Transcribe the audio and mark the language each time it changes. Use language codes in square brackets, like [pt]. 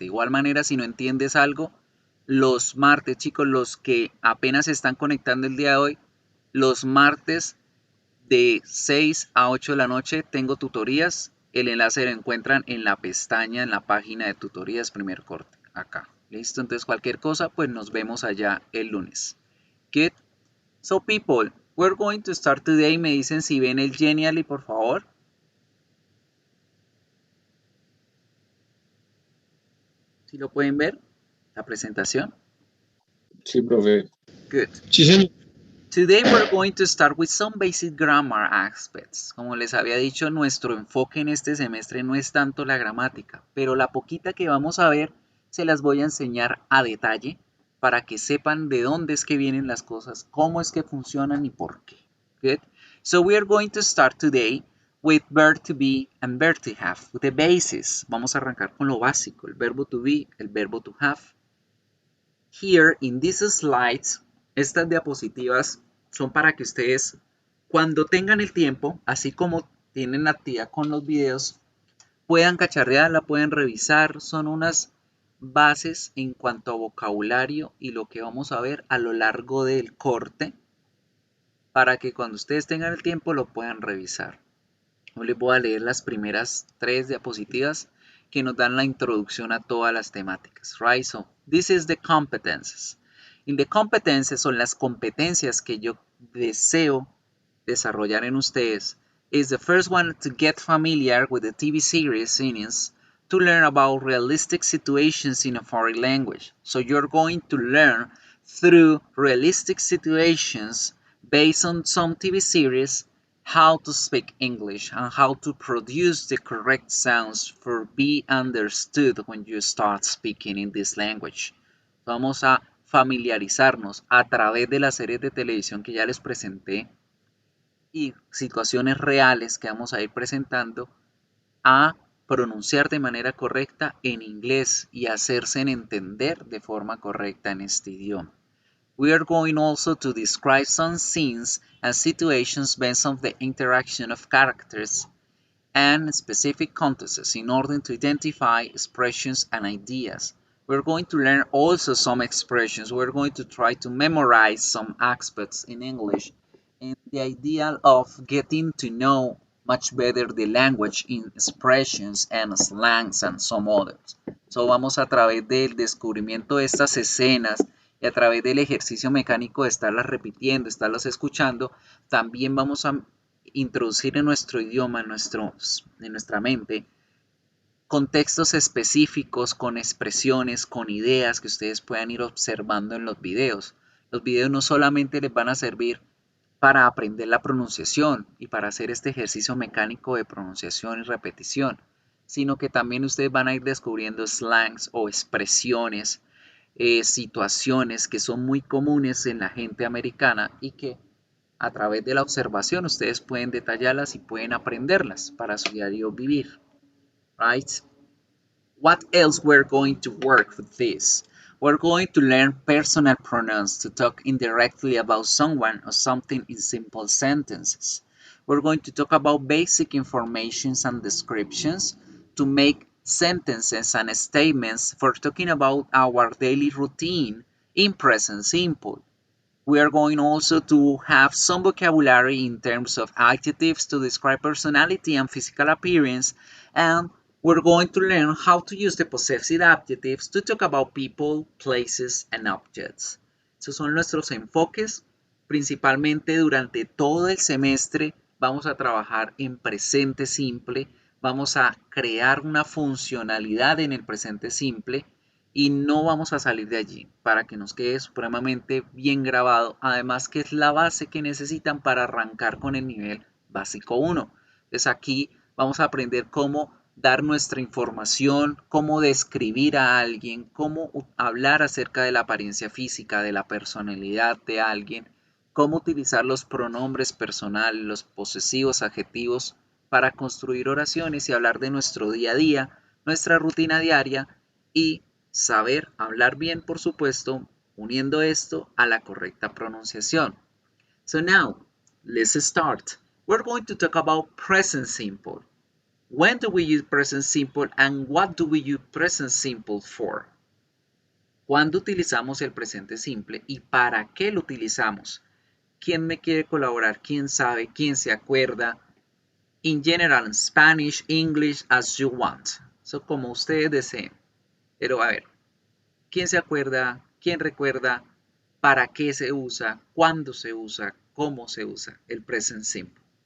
[es] De igual manera, si no entiendes algo, los martes, chicos, los que apenas se están conectando el día de hoy, los martes de 6 a 8 de la noche tengo tutorías. El enlace lo encuentran en la pestaña, en la página de tutorías primer corte, acá. ¿Listo? Entonces cualquier cosa, pues nos vemos allá el lunes. [en] Good. So people, we're going to start today. [es] Me dicen si ven el Genially, por favor. Si lo pueden ver, la presentación. Sí, profe. [en] Good. [es] Sí, señor. [en] Today we're going to start with some basic grammar aspects. [es] Como les había dicho, nuestro enfoque en este semestre no es tanto la gramática, pero la poquita que vamos a ver se las voy a enseñar a detalle para que sepan de dónde es que vienen las cosas, cómo es que funcionan y por qué. [en] Good. So we are going to start today with verb to be and verb to have, with the basis. [es] Vamos a arrancar con lo básico, el verbo to be, el verbo to have. [en] Here in these slides, [es] estas diapositivas son para que ustedes, cuando tengan el tiempo, así como tienen actividad con los videos, puedan cacharrearla, pueden revisar. Son unas bases en cuanto a vocabulario y lo que vamos a ver a lo largo del corte, para que cuando ustedes tengan el tiempo lo puedan revisar. Yo les voy a leer las primeras 3 diapositivas que nos dan la introducción a todas las temáticas. [en] Right? So, this is the competences. In the competences [es] son las competencias que yo deseo desarrollar en ustedes. [en] Is the first one to get familiar with the TV series scenes, to learn about realistic situations in a foreign language. So you're going to learn through realistic situations based on some TV series how to speak English and how to produce the correct sounds for be understood when you start speaking in this language. [es] Vamos a familiarizarnos a través de las series de televisión que ya les presenté y situaciones reales que vamos a ir presentando a pronunciar de manera correcta en inglés y hacerse entender de forma correcta en este idioma. [en] We are going also to describe some scenes and situations based on the interaction of characters and specific contexts in order to identify expressions and ideas. We're going to learn also some expressions. We're going to try to memorize some aspects in English and the idea of getting to know much better the language in expressions and slangs and some others. [es] So vamos a través del descubrimiento de estas escenas y a través del ejercicio mecánico de estarlas repitiendo, estarlas escuchando, también vamos a introducir en nuestro idioma, en nuestra mente, contextos específicos con expresiones, con ideas que ustedes puedan ir observando en los videos. Los videos no solamente les van a servir para aprender la pronunciación y para hacer este ejercicio mecánico de pronunciación y repetición, sino que también ustedes van a ir descubriendo slangs o expresiones, situaciones que son muy comunes en la gente americana y que a través de la observación ustedes pueden detallarlas y pueden aprenderlas para su diario vivir. [en] Right? What else we're going to work with this? We're going to learn personal pronouns to talk indirectly about someone or something in simple sentences. We're going to talk about basic informations and descriptions to make sentences and statements for talking about our daily routine in present simple. We are going also to have some vocabulary in terms of adjectives to describe personality and physical appearance, and we're going to learn how to use the possessive adjectives to talk about people, places, and objects. [es] Esos son nuestros enfoques. Principalmente durante todo el semestre vamos a trabajar en presente simple, vamos a crear una funcionalidad en el presente simple y no vamos a salir de allí para que nos quede supremamente bien grabado, además que es la base que necesitan para arrancar con el nivel básico 1. Entonces aquí vamos a aprender cómo dar nuestra información, cómo describir a alguien, cómo hablar acerca de la apariencia física, de la personalidad de alguien, cómo utilizar los pronombres personales, los posesivos, adjetivos para construir oraciones y hablar de nuestro día a día, nuestra rutina diaria y saber hablar bien, por supuesto, uniendo esto a la correcta pronunciación. [en] So now, let's start. We're going to talk about present simple. When do we use present simple and what do we use present simple for? [es] ¿Cuándo utilizamos el presente simple y para qué lo utilizamos? ¿Quién me quiere colaborar? ¿Quién sabe? ¿Quién se acuerda? [en] In general, Spanish, English, as you want. [es] So, como ustedes deseen. Pero a ver, ¿quién se acuerda? ¿Quién recuerda? ¿Para qué se usa? ¿Cuándo se usa? ¿Cómo se usa el present simple?